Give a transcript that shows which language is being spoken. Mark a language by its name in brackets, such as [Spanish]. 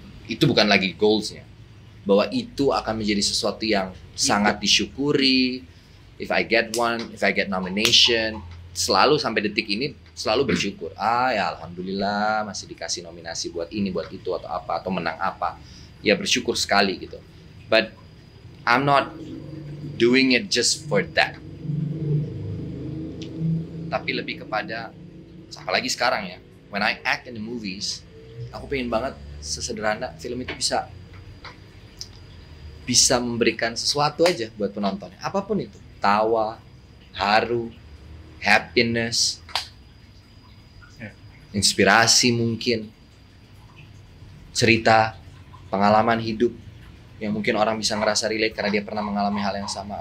[Indonesian] Itu bukan lagi goalsnya. Bahwa itu akan menjadi sesuatu yang sangat disyukuri. [English] If I get one, if I get nomination, [Indonesian] selalu sampai detik ini selalu bersyukur. Ya alhamdulillah masih dikasih nominasi buat ini, buat itu atau apa, atau menang apa. Ya bersyukur sekali gitu. [English] But I'm not doing it just for that. [Indonesian] Tapi lebih kepada, apalagi sekarang ya, [English] when I act in the movies, [Indonesian] aku pengen banget sesederhana film itu bisa memberikan sesuatu aja buat penontonnya, apapun itu, tawa, haru, happiness, inspirasi mungkin, cerita, pengalaman hidup yang mungkin orang bisa ngerasa relate karena dia pernah mengalami hal yang sama.